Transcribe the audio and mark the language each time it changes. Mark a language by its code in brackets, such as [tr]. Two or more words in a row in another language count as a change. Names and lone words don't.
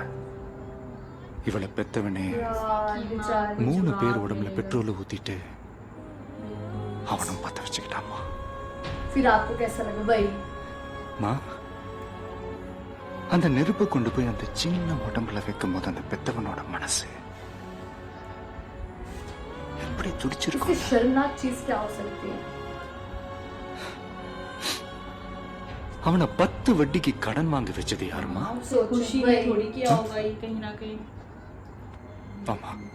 [ta] இவளை பெத்தவனே 3 பேர் உடம்புல பெட்ரோல் ஊத்திட்டு அவனும் பத்த வச்சுக்கிட்டாமா. [hi] फिर आपको कैसा लगा भाई? [ta] மா, அந்த நெருப்பு கொண்டு போய் அந்த சின்ன உடம்புல வைக்கும் போது அந்த பெத்தவனோட மனசு எப்படி துடிச்சிருக்கும்? [hi] इससे शर्मनाक चीज क्या हो सकती है? [ta] அவனை 10 வட்டிக்கு கடன் வாங்கி வச்சது யாருமா? [hi] खुशी ने थोड़ी किया होगा ये कहीं ना कहीं। [ta] ஆமா.